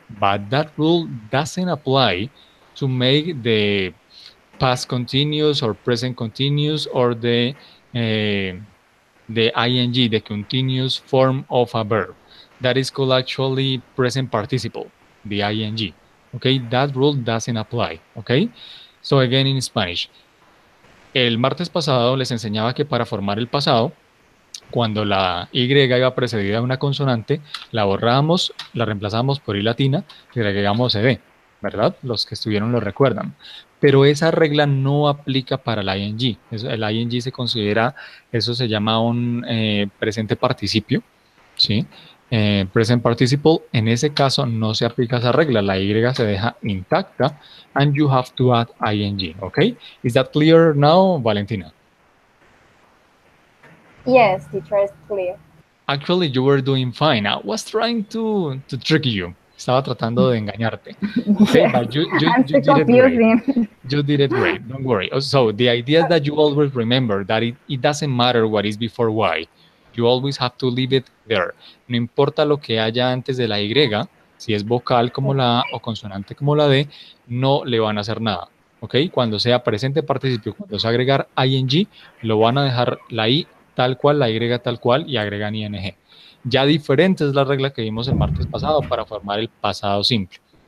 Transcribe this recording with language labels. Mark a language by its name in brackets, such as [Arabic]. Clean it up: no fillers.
[English] But that rule doesn't apply to make the past continuous or present continuous or the ing, the continuous form of a verb. That is called actually present participle, the ing. Okay, that rule doesn't apply. Okay, so again in Spanish. [Spanish] El martes pasado les enseñaba que para formar el pasado cuando la Y iba precedida de una consonante, la borrábamos, la reemplazamos por I latina y le agregamos ED, ¿verdad? Los que estuvieron lo recuerdan. Pero esa regla no aplica para el ing. El ing se considera, eso se llama un presente participio, ¿sí? Present participle, en ese caso no se aplica esa regla, la Y se deja intacta [English] and you have to add ing, [Spanish] ¿ok? [English] Is that clear now, Valentina? Yes, teacher, it's clear. Actually, you were doing fine. I was trying to trick you. [Spanish] Estaba tratando de engañarte. [English] Okay, Yes, but you, I'm you so did it great. confusing. You did it great. Don't worry. So the idea is that you always remember that it doesn't matter what is before Y. You always have to leave it there. [Spanish] No importa lo que haya antes de la Y, si es vocal como la A o consonante como la D, no le van a hacer nada. ¿Ok? Cuando sea presente participio, cuando sea agregar ing, lo van a dejar la I tal cual, la Y tal cual y agregan ing. Ya diferente es la regla que vimos el martes pasado para formar el pasado simple.